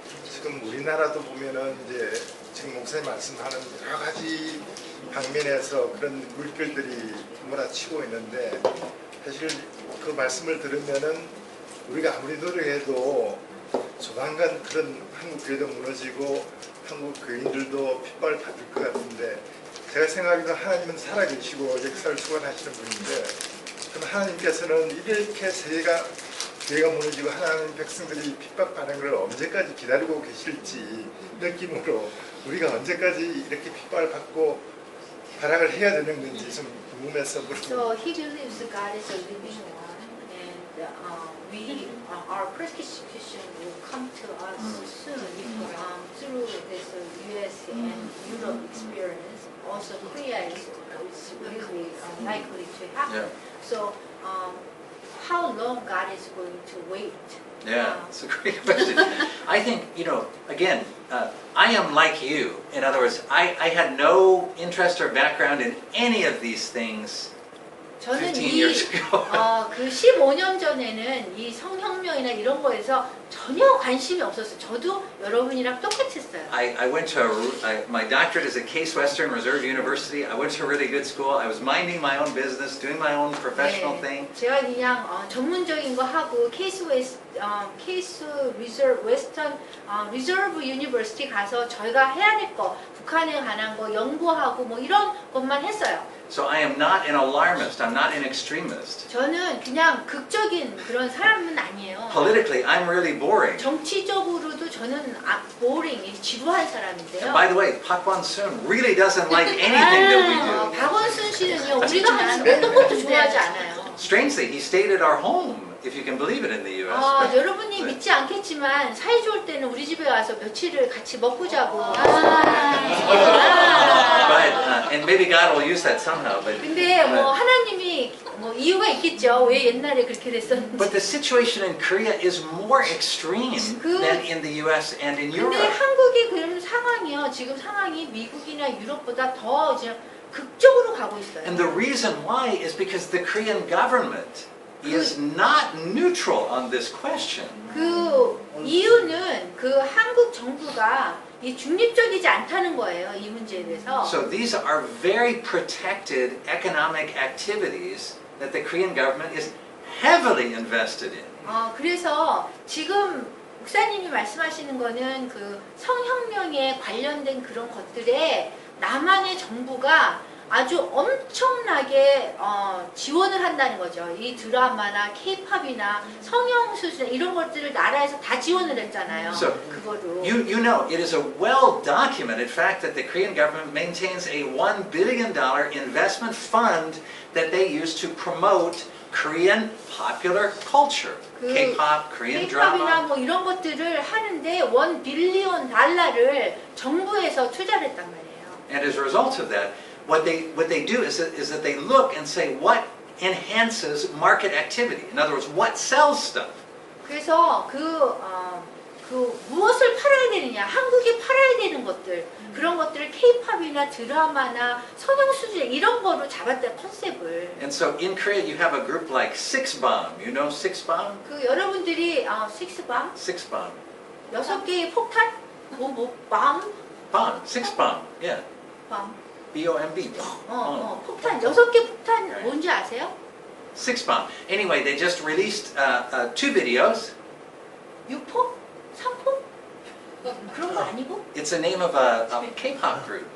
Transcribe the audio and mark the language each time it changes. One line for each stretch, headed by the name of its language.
Korean: 지금 우리나라도 보면은 이제 지금 목사님 말씀하는 여러 가지 방면에서 그런 물결들이 몰아치고 있는데 사실 그 말씀을 들으면은 우리가 아무리 노력해도 조만간 그런 한국 교회도 무너지고 한국 교인들도 핍박을 받을 것 같은데 제가 생각해도 하나님은 살아계시고 역사를 주관하시는 분인데 그럼 하나님께서는 이렇게 교회가 무너지고 하나님 백성들이 핍박받는 걸 언제까지 기다리고 계실지 느낌으로 우리가 언제까지 이렇게 핍박을 받고 발악을 해야 되는 건지 좀 궁금해서
English: So he believes God is a living one, and our persecution will come to us soon through this U.S. and Europe experience. Also, Korea is really likely to happen. Yeah. So, how long God is going to wait? Yeah, it's a great question. I think, again, I am like you. In other words, I had no interest or background in any of these things
Korean: 저는
English: 15 years ago.
Korean: 그 15년 전에는 이 성혁명이나 이런 거에서 전혀 관심이 없었어요. 저도 여러분이랑 똑같았어요.
English: I went to my doctorate is at Case Western Reserve University. I went to a really good school. I was minding my own business, doing my own professional thing.
Korean: 제가 그냥 전문적인 거 하고 케이스 웨스턴 리저브 유니버시티 가서 저희가 해야 될 거, 북한에 관한 거 연구하고 뭐 이런 것만 했어요.
English: So I am not an alarmist. I'm not an extremist.
Korean: 저는 그냥 극적인 그런 사람은 아니에요.
English: Politically, I'm really boring.
Korean: 정치적으로도 저는 boring, 지루한 사람인데요.
English: And by the way, Pak Won-soon really doesn't like anything that we do.
Korean: 박원순 씨는요, 우리가 하는 어떤 것도 좋아하지 않아요.
English: Strangely, he stayed at our home, if you can believe it, in the U.S.
Korean: 여러분이 믿지 않겠지만 사이 좋을 때는 우리 집에 와서 며칠을 같이 먹고 자고.
English: But and maybe God will use that somehow. But
Korean: 근데 뭐 하나님이 뭐 이유가 있겠죠. 왜 옛날에 그렇게 됐었는지.
English: but the situation in Korea is more extreme than in the U.S. and in
Korean: 근데
English: Europe.
Korean: 한국의 그런 상황이요. 지금 상황이 미국이나 유럽보다 더 이제 극적으로 가고 있어요.
English: And the reason why is because the Korean government is not neutral on this question.
Korean: 그 이유는 그 한국 정부가 이 중립적이지 않다는 거예요. 이 문제에 대해서.
English: So these are very protected economic activities that the Korean government is heavily invested in.
Korean: 그래서 지금 목사님이 말씀하시는 거는 그 성혁명에 관련된 그런 것들에 남한의 정부가 아주 엄청나게 지원을 한다는 거죠. 이 드라마나 케이팝이나 성형수술 이런 것들을 나라에서 다 지원을 했잖아요.
English: So,
Korean: 그거로.
English: You know, it is a well-documented fact that the Korean government maintains a $1 billion investment fund that they use to promote Korean popular culture. K-pop, Korean
Korean: 케이팝이나 뭐 이런 것들을 하는데 $1 빌리언 정부에서 투자를 했단 말이에요.
English: And as a result of that, what they do is that they look and say what enhances market activity. In other words, what sells stuff.
Korean: 그래서 그 무엇을 팔아야 되느냐, 한국에 팔아야 되는 것들, 그런 것들을 케이팝이나 드라마나 성형수술 이런 거로 잡았다 컨셉을.
English: And so in Korea, you have a group like Six Bomb. You know Six Bomb?
Korean: 그 여러분들이 식스밤,
English: Six Bomb.
Korean: 6개의 폭탄, 밤,
English: Bomb. Six Bomb. Yeah.
Korean: 밤,
English: B-O-M-B.
Korean: 폭탄, 6개 폭탄 뭔지 아세요?
English: Six Bomb. Anyway, they just released 2 videos.
Korean: 6폭? 3폭? 그런 거 아니고?
English: It's the name of a K-pop group.